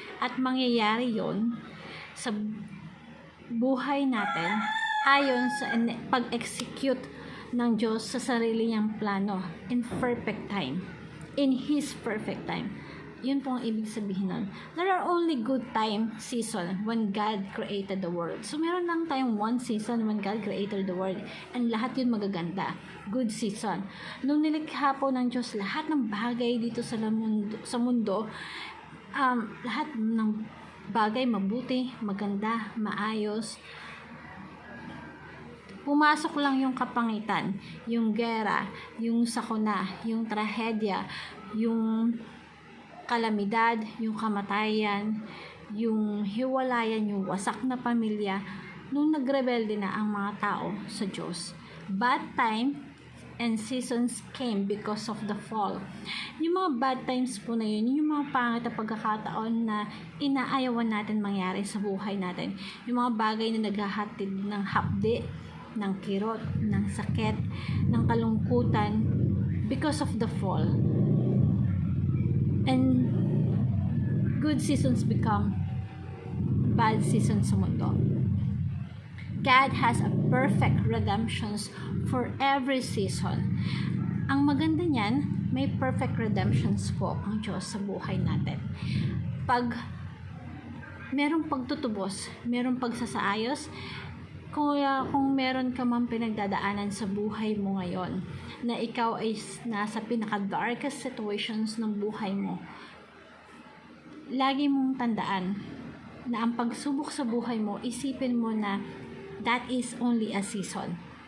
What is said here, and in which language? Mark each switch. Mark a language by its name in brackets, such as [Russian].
[Filipino] At mangyayari yon sa buhay natin ayon sa pag-execute ng Diyos sa sarili niyang plano [English] in perfect time. In His perfect time. [Filipino] Yun po ang ibig sabihin nun. [English] There are only good time season when God created the world. So, [Filipino] meron lang tayong [English] one season when God created the world. [Filipino] And lahat yun magaganda. Good season. Nung nilikha po ng Diyos lahat ng bagay dito sa mundo, lahat ng bagay mabuti, maganda, maayos. Pumasok lang yung kapangitan, yung gera, yung sakuna, yung trahedya, yung kalamidad, yung kamatayan, yung hiwalayan, yung wasak na pamilya, nung nagrebelde na ang mga tao sa Diyos. [English] Bad time and seasons came because of the fall. [Filipino] Yung mga bad times po na yun, yung mga pangit na pagkakataon na inaayawan natin mangyari sa buhay natin. Yung mga bagay na naghahatid ng hapdi, ng kirot, ng sakit, ng kalungkutan [English] because of the fall. And good seasons become bad seasons [Filipino] sa mundo. [English] God has a perfect redemptions for every season. [Filipino] Ang maganda niyan, may perfect redemptions po ang Diyos sa buhay natin. Pag merong pagtutubos, merong pagsasaayos, kung meron ka mang pinagdadaanan sa buhay mo ngayon, na ikaw ay nasa pinaka-darkest situations ng buhay mo, lagi mong tandaan na ang pagsubok sa buhay mo, isipin mo na [English] that is only a season.